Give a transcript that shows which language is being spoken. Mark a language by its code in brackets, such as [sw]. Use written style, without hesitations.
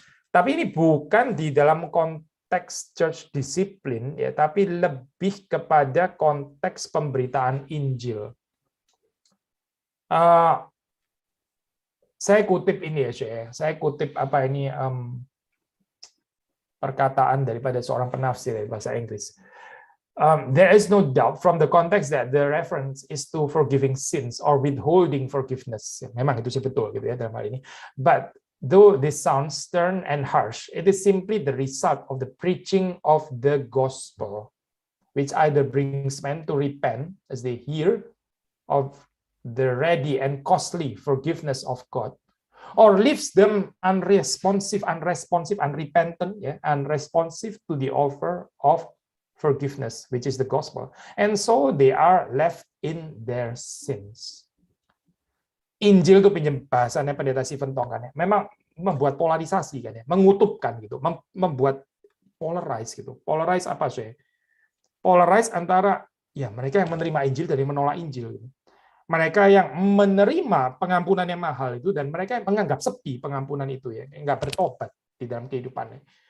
[id] Tapi ini bukan di dalam konteks [en] church discipline [id] ya, tapi lebih kepada konteks pemberitaan Injil. Saya kutip ini ya, saya kutip apa ini perkataan daripada seorang penafsir dari bahasa Inggris. [en] There is no doubt from the context that the reference is to forgiving sins or withholding forgiveness. [id] Memang itu sih betul gitu ya dalam hal ini. [en] But though this sounds stern and harsh, it is simply the result of the preaching of the gospel, which either brings men to repent as they hear of the ready and costly forgiveness of God, or leaves them unresponsive, unrepentant, unresponsive to the offer of forgiveness, which is the gospel, and so they are left in their sins. [id] Injil itu pinjam bahasanya pendeta Stephen Tong kan ya, memang membuat polarisasi kan ya, mengutupkan gitu, membuat polarize gitu. Polarize apa sih? Polarize antara ya mereka yang menerima Injil dan yang menolak Injil gitu. Mereka yang menerima pengampunan yang mahal itu dan mereka yang menganggap sepi pengampunan itu ya, nggak bertobat di dalam kehidupannya.